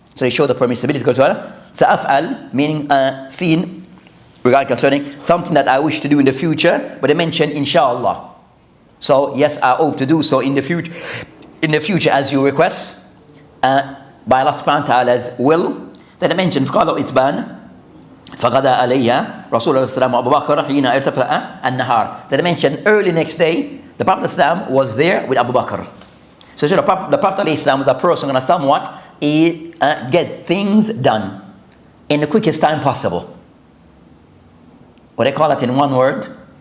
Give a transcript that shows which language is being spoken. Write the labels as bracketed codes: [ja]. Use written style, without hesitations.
[en] So they show the permissibility as well. Sa'af'al meaning seen regarding concerning something that I wish to do in the future, but they mention inshallah. So yes, I hope to do so in the future. In the future, as you request, by Allah subhanahu wa ta'ala's will. Then they mention [ar] فقالوا إتبان فغدا عليها رسول الله صلى الله عليه وسلم وأبو بكر حين ارتفع النهار. [en] Then they mention early next day, the Prophet Islam was there with Abu Bakr. So the Prophet Islam was a person going to somewhat get things done in the quickest time possible. What they call it in one word?